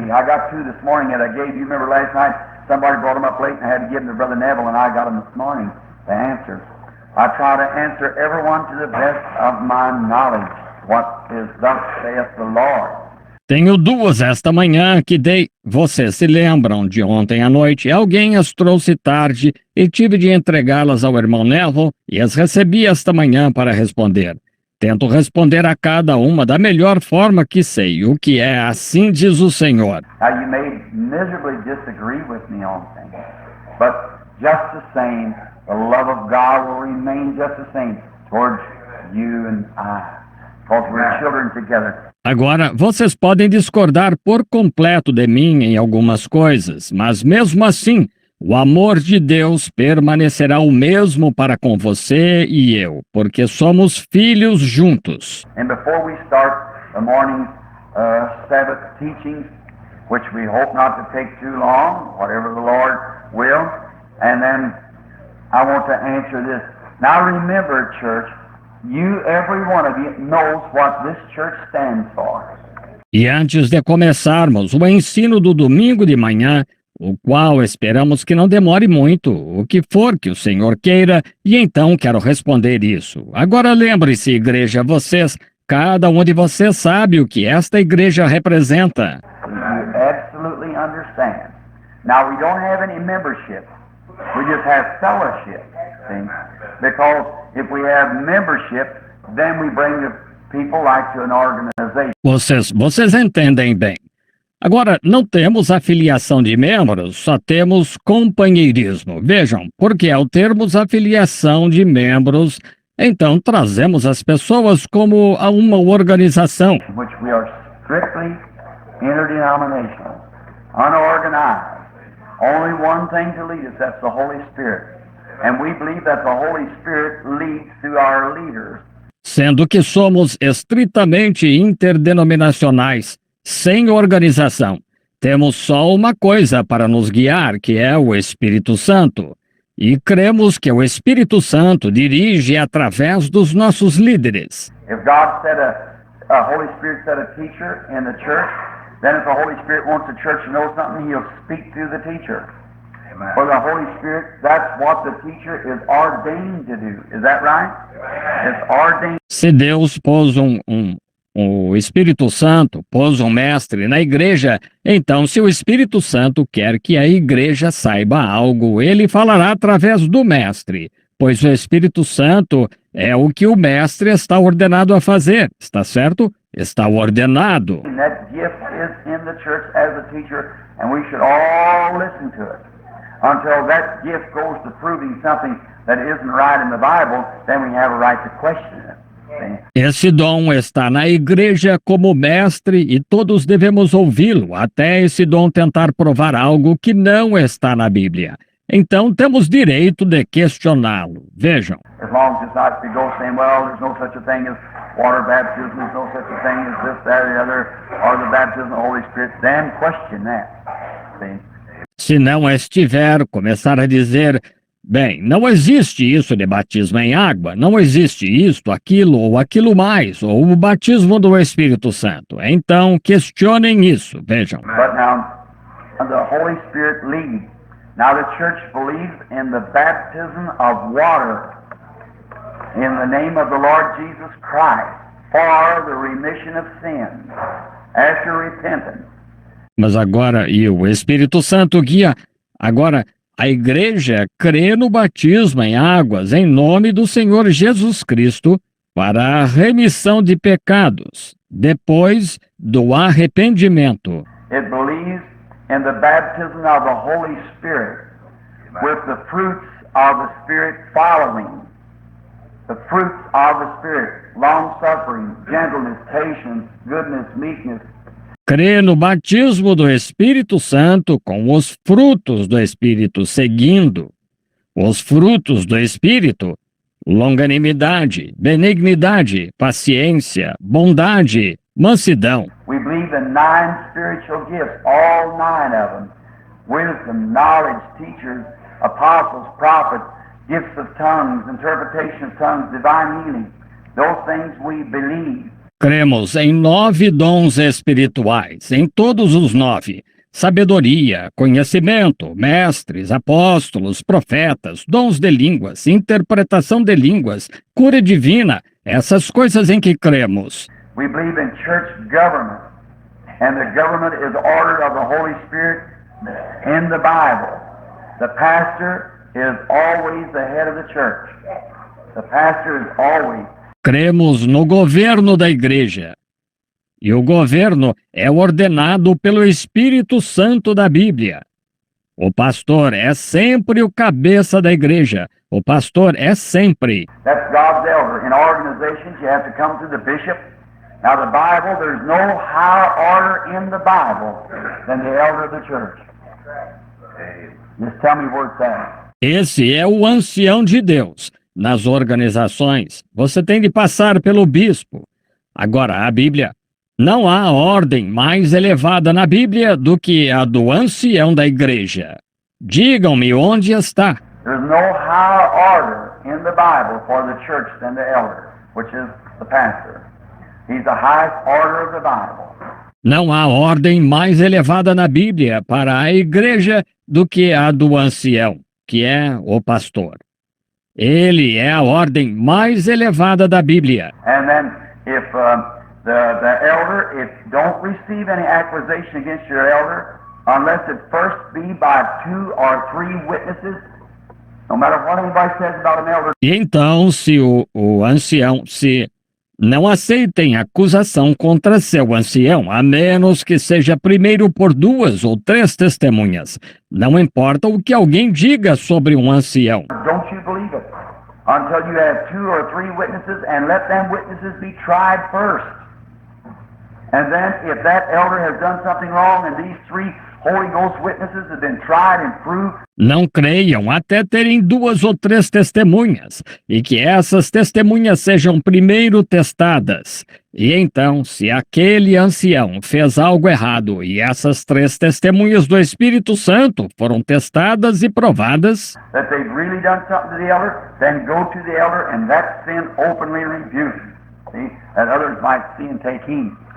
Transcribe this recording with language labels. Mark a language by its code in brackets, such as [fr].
[en] I got two this morning that I gave you. Remember last night somebody brought them up late and I had to give them to Brother Neville and I got them this morning, the answers. I try to answer everyone to the best of my knowledge. What is thus saith the Lord. [pt] Tenho duas esta manhã que dei. Vocês se lembram de ontem à noite? Alguém as trouxe tarde e tive de entregá-las ao irmão Neville e as recebi esta manhã para responder. Tento responder a cada uma da melhor forma que sei, o que é assim diz o Senhor. [en] Now you may miserably disagree with me on things, but just the same, the love of God will remain just the same towards you and I, because we're children together. [pt] Agora, vocês podem discordar por completo de mim em algumas coisas, mas mesmo assim, o amor de Deus permanecerá o mesmo para com você e eu, porque somos filhos juntos. [en] And before we start the morning Sabbath teachings, which we hope not to take too long, whatever the Lord will, and then I want to answer this. Now remember, church, every one of you knows what this church stands for. [pt] E antes de começarmos o ensino do domingo de manhã, o qual esperamos que não demore muito, o que for que o Senhor queira, e então quero responder isso. Agora lembre-se, igreja, cada um de vocês sabe o que esta igreja representa. [en] You absolutely understand. Now we don't have any membership. We just have fellowship. See? Because if we have membership, then we bring the people like to an organization. [pt] Vocês entendem bem. Agora, não temos afiliação de membros, só temos companheirismo. Vejam, porque ao termos afiliação de membros, então trazemos as pessoas como a uma organização. [en] Which we are strictly interdenominational, unorganized. Only one thing to lead us, that's the Holy Spirit. And we believe that the Holy Spirit leads through our leaders. [pt] Sendo que somos estritamente interdenominacionais, sem organização. Temos só uma coisa para nos guiar, que é o Espírito Santo. E cremos que o Espírito Santo dirige através dos nossos líderes. [en] If God set a Holy Spirit set a teacher in the church, then if the Holy Spirit wants the church to know something, He'll speak through the teacher. Amen. For the Holy Spirit, that's what the teacher is ordained to do. Is that right? It's ordained. [pt] Se Deus pôs um o Espírito Santo pôs um mestre na igreja, então se o Espírito Santo quer que a igreja saiba algo, ele falará através do mestre, pois o Espírito Santo é o que o mestre está ordenado a fazer, está certo? Está ordenado. [en] And that gift is in the church as a teacher, and we should all listen to it. Until that gift goes to proving something that isn't right in the Bible, then we have a right to question it. See? [pt] Esse dom está na igreja como mestre e todos devemos ouvi-lo, até esse dom tentar provar algo que não está na Bíblia. Então temos direito de questioná-lo. Vejam. [en] As long as it's not to go saying, well, there's no such a thing as water baptism, there's no such a thing as this, that, or the other, or the baptism of the Holy Spirit, then question that. See? [pt] Se não estiver, começar a dizer, bem, não existe isso de batismo em água, não existe isto, aquilo ou aquilo mais, ou o batismo do Espírito Santo. Então, questionem isso, vejam. [en] But now, the Holy Spirit leads. Now the church believes in the baptism of water in the name of the Lord Jesus Christ for the remission of sins after repentance. [pt] Mas agora, e o Espírito Santo guia, agora a igreja crê no batismo em águas em nome do Senhor Jesus Cristo para a remissão de pecados, depois do arrependimento. [en] It believes in the baptism of the Holy Spirit with the fruits of the Spirit following. The fruits of the Spirit, long-suffering, gentleness, patience, goodness, meekness. [pt] Crê no batismo do Espírito Santo com os frutos do Espírito seguindo. Os frutos do Espírito: longanimidade, benignidade, paciência, bondade, mansidão. [en] We believe in 9 spiritual gifts, all 9 of them. Wisdom, knowledge, teachers, apostles, prophets, gifts of tongues, interpretation of tongues, divine healing. Those things we believe. [pt] Cremos em 9 dons espirituais, em todos os 9. Sabedoria, conhecimento, mestres, apóstolos, profetas, dons de línguas, interpretação de línguas, cura divina, essas coisas em que cremos. [en] We believe in church government, and the government is ordered of the Holy Spirit in the Bible. The pastor is always the head of the church. The pastor is always. [pt] Cremos no governo da igreja. E o governo é ordenado pelo Espírito Santo da Bíblia. O pastor é sempre o cabeça da igreja. O pastor é sempre. [en] That's God's elder. In organizations, you have to come through the bishop. Now, the Bible, there's no higher order in the Bible than the elder of the church. Just tell me where it's at. [pt] Esse é o ancião de Deus. Nas organizações, você tem de passar pelo bispo. Agora, a Bíblia, não há ordem mais elevada na Bíblia do que a do ancião da igreja. Digam-me onde está. [en] There's no higher order in the Bible for the church than the elder, which is the pastor. He's the highest order of the Bible. [pt] Não há ordem mais elevada na Bíblia para a igreja do que a do ancião, que é o pastor. Ele é a ordem mais elevada da Bíblia. [en] And then, if the elder, if don't receive any accusation against your elder, unless it first be by 2 or 3 witnesses, no matter what anybody says about an elder. [pt] E então, se o ancião, se não aceitem acusação contra seu ancião, a menos que seja primeiro por 2 ou 3 testemunhas. Não importa o que alguém diga sobre um ancião. [en] Don't you believe it until you have 2 or 3 witnesses, and let them witnesses be tried first. And then, if that elder has done something wrong, and these 3 Holy Ghost witnesses have been tried and proved. [pt] Não creiam até terem 2 ou 3 testemunhas, e que essas testemunhas sejam primeiro testadas. E então, se aquele ancião fez algo errado e essas 3 testemunhas do Espírito Santo foram testadas e provadas, [en] That they've really done something to the elder, then go to the elder and that sin openly rebuked. See, that others might see and take heed.